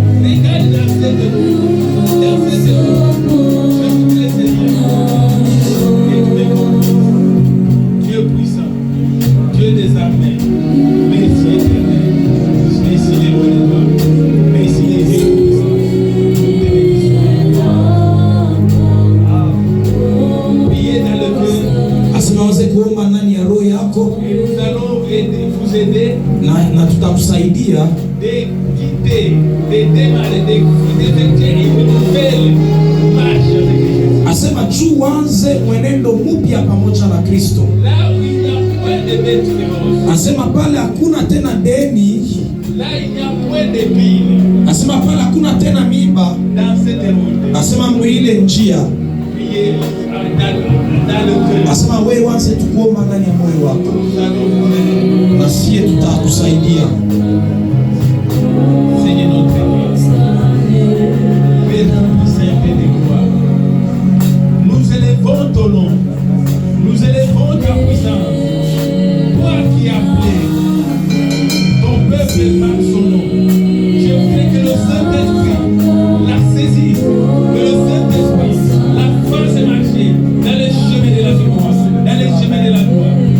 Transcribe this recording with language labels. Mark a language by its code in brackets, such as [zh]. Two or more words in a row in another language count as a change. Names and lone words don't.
[fr] Regarde dans cette route. Dieu puissant, Dieu des armées, merci éternel, merci les rois des rois, merci les dieux puissants. Priez dans le cœur. [sw] Asimaweze kuomba ndani ya roho yako, [fr] Et nous allons vous aider [sw] na tutakusaidia [fr] de quitter, de démarrer, d'effectuer une nouvelle marche avec Jésus. [sw] asema juu wanze mwenendo mpya pamoja na Kristo. [fr] Là où il n'y a point de méditerranée, [sw] Asema pale hakuna tena deni. [fr] là il n'y a point de pile, [sw] Asema pale hakuna tena miba. [fr] dans cette route, [sw] Asema mwile njia. [fr] priez dans le cœur. [sw] Asema wewe wanze tukuomba ndani ya moyo wako, [fr] Nous allons vous aider. [sw] na sie tutakusaidia. [fr] Seigneur notre Dieu, Père puissant et de gloire, nous élevons ton nom, nous élevons ta puissance. Toi qui as appelé ton peuple par son nom, je prie que le Saint-Esprit la saisisse, que le Saint-Esprit la fasse marcher dans les chemins de la victoire, dans les chemins de la gloire.